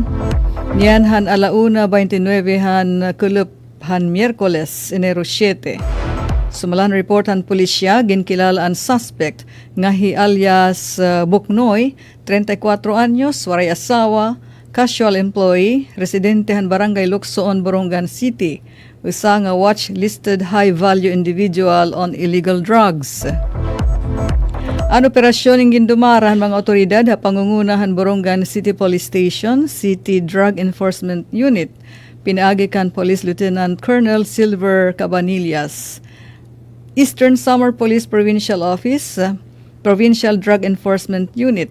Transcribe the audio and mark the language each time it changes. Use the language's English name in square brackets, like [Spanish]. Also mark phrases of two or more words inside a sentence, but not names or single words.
[Waray] Niyan han alauna 29 han kulup han Miyerkules, Enero 7. Sumalan report han pulisya ginkilala ang suspect nga hi alias Buknoy, 34 anyos, waray asawa, [English] casual employee, [Waray] residente han Barangay Luksoon, Borongan City. Usa nga [English] watch listed high value individual on illegal drugs. [Waray] Ang operasyon ng gindumarahan mga otoridad ha pangungunahan Borongan City Police Station, City Drug Enforcement Unit. Pinaagi kan Police Lieutenant Colonel Silver Cabanillas. Eastern Samar Police Provincial Office, Provincial Drug Enforcement Unit.